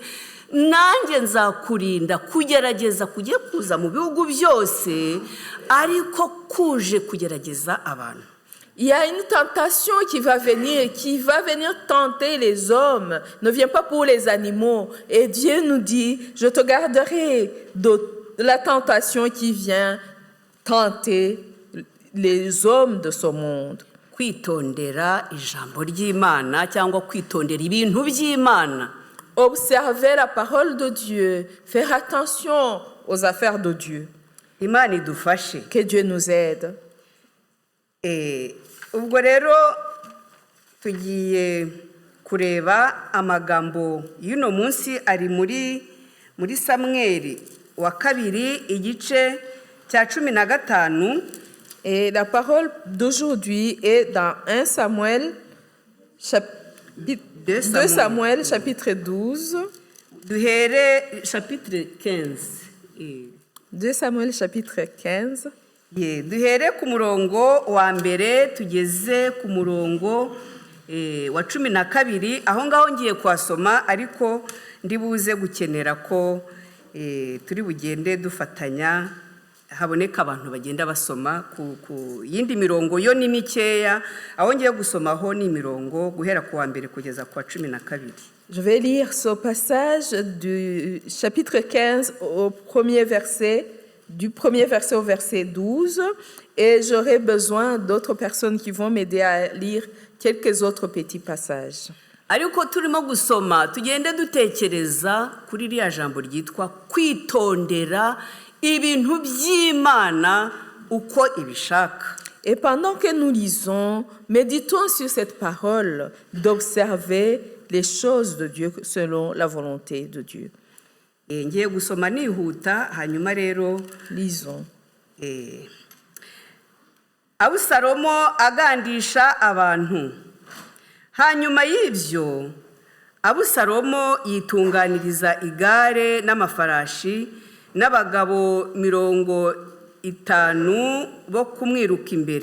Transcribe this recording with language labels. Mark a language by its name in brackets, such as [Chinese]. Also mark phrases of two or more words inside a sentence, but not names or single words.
[Kinyarwanda] Nanjye nzakurinda kugerageza kugiye kuza mu bihugu byose ariko kuje kugerageza abantu. [French] Il y a une tentation qui va venir tenter les hommes. Ne vient pas pour les animaux. Et Dieu nous dit, je te garderai de la tentation qui vient tenter les hommes de ce monde. [Kinyarwanda] Kwitondera ijambo ry'Imana cyangwa kwitondera ibintu by'Imana. [French] Observer la parole de Dieu. Faire attention aux affaires de Dieu. [Kinyarwanda] Imana idufashe. [French] Que Dieu nous aide. [Kinyarwanda] Ubwo rero tugiye kureba amagambo y'uno munsi ari muri Samweli wa kabiri igice cya 15. [French] Et la parole d'aujourd'hui est dans 2 Samuel chapitre 12. [Kinyarwanda] Duhere chapitre 15. [French] 2 Samuel chapitre 15. [Kinyarwanda] Duhere ku murongo wa mbere tugeze ku murongo wa 12. Aho ngaho ngiye kwasoma ariko ndibuze gukenera ko turi bugende dufatanya, haboneka abantu bagenda basoma ku yindi mirongo yo ni mikeya. Aho ngiye gusomaho ni mirongo guhera ku wa mbere kugeza ku wa 12. [French] Je vais lire ce passage du chapitre 15 au premier verset, du premier verset au verset 12, et j'aurai besoin d'autres personnes qui vont m'aider à lire quelques autres petits passages. [Kinyarwanda] Ariko turimo gusoma tugende dutekereza kuri riya jambo ryitwa kwitondera ibintu by'Imana uko ibishaka. [French] Et pendant que nous lisons, méditons sur cette parole d'observer les choses de Dieu selon la volonté de Dieu. [Kinyarwanda] Ngiye gusoma nihuta hanyuma rero [French] Lisons. [Kinyarwanda] Abusalomo agandisha abantu. Hanyuma y'ibyo Abusalomo yitunganiriza igare n'amafarashi n'abagabo 50 bo kumwiruka imbere.